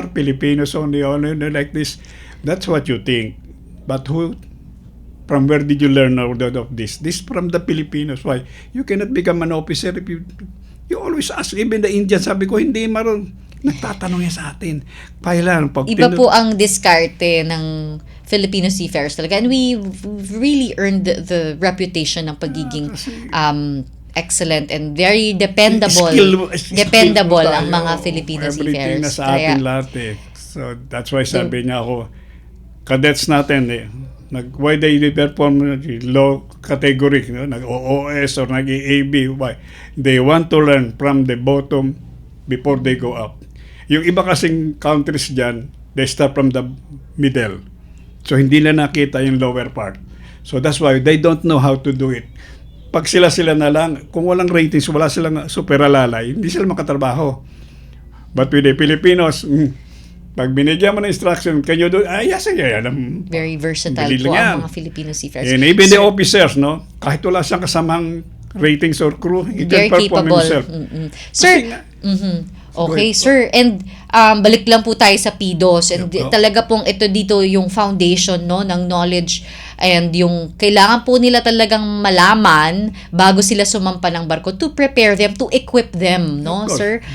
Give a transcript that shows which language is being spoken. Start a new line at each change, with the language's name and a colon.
English: Filipinos only like this. That's what you think. But from where did you learn all of this? This from the Filipinos. Why? You cannot become an officer if you always ask. Even the Indian,
Filipino: sabi ko, hindi maroon. Nagtatanong yan sa atin. Iba po ang diskarte ng Filipino seafarers talaga.
English: And we really earned the reputation
Filipino: ng pagiging
English: excellent and very dependable ang mga Filipino seafarers. Everything
Filipino: na sa atin lahat eh.
English: So that's why
Filipino: sabi niya ako,
English: cadets natin why they perform low category, nag-OOS or nag-EAB, why? They want to learn from the bottom before they go up.
Filipino: Yung iba kasing
English: countries dyan, they start from the middle. So,
Filipino: hindi na nakita yung
English: lower part. So, that's why they don't know how to do it.
Filipino: Pag sila na lang, kung walang ratings, wala silang super alalay, hindi sila makatrabaho.
English: But with the Filipinos,
Filipino: pag binigyan mo ng
English: instruction, can you do, yes, yan.
Filipino: Very versatile po ang mga Filipino seafarers.
English: And even the officers,
Filipino: kahit wala siyang kasamang
English: ratings or crew, he can perform himself.
Filipino: Sir, okay, sir. And balik lang po tayo sa PIDOS. And talaga pong ito dito yung foundation ng knowledge and yung kailangan po nila talagang malaman bago sila sumampa ng barko
English: to prepare them, to equip them,
Filipino: sir?